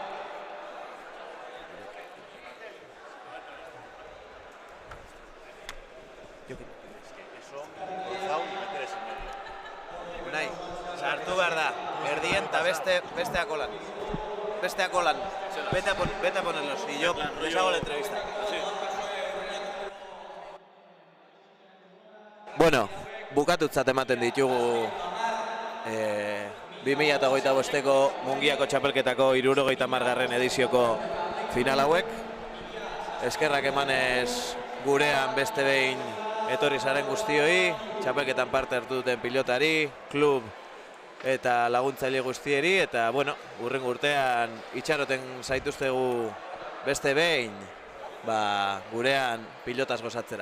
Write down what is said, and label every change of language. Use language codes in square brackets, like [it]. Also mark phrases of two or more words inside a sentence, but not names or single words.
[eu] Unai, sartu behar da, erdien eta besteak holan. Besteak holan. [es] Vete a ponerlos y yo les hago la entrevista. [eu] Bueno, bukatutzat ematen ditugu 2025ko Mungiako txapelketako 70. edizioko final hauek. Eskerrak emanez gurean beste behin etorri zaren guztioi, txapelketan parte hartu duten pilotari, klub eta laguntzaile guztieri, eta bueno, hurrengo urtean itxaroten zaituztegu beste behin, gurean pilotaz gozatzera.